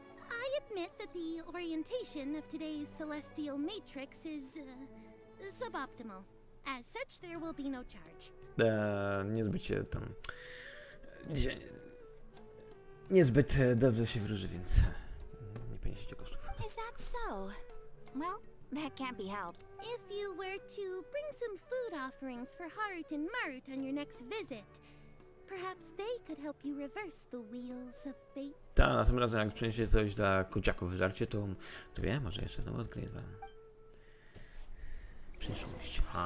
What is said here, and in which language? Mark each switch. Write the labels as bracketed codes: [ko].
[en] I admit that the orientation of today's celestial matrix is suboptimal. As such, there will be no charge. [pl] Niezbyt się tam... Dzisiaj... Niezbyt dobrze się wróży, więc nie poniesiecie kosztów. [en] Is that so? Well, that can't be helped. If you were to bring some food offerings for Harut and Marut on your next visit, perhaps they could help you reverse the wheels of fate. [pl] Tak, następnym razem jak przyniesie coś dla kociaków w żarcie, to wie, może jeszcze znowu odkryję wam. Przyszłość.